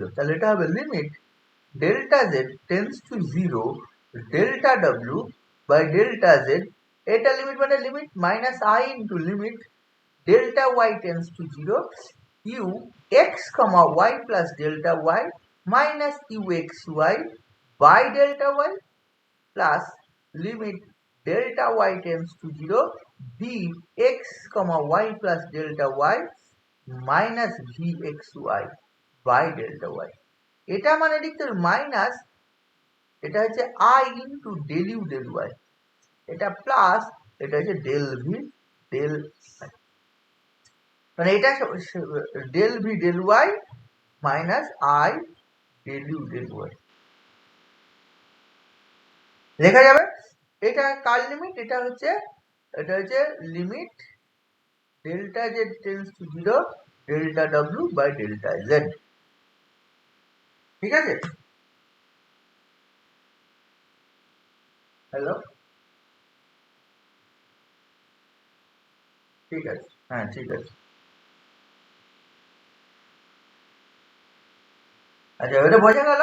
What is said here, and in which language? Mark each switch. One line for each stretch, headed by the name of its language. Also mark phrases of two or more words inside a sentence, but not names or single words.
Bangla: তাহলে এটা হবে
English: limit delta z tends to 0 delta w by delta z, এটা লিমিট মানে limit minus i into limit delta y tends to 0 u x comma y plus delta y minus u x y by delta y plus limit delta y tends to 0 b x comma y plus delta y minus v x y by delta y।
Bangla: এটা মানে লিখতে
English: মাইনাস,
Bangla: এটা হচ্ছে
English: i into del u del y, এটা প্লাস,
Bangla: এটা হচ্ছে
English: del v del y,
Bangla: মানে এটা
English: del v del y minus i del u del y
Bangla: লেখা যাবে। এটা কার লিমিট? এটা হচ্ছে
English: limit delta z tends to 0 delta w by delta z.
Bangla: ঠিক আছে, হ্যালো, ঠিক আছে, হ্যাঁ ঠিক আছে। আচ্ছা এটা বোঝা গেল।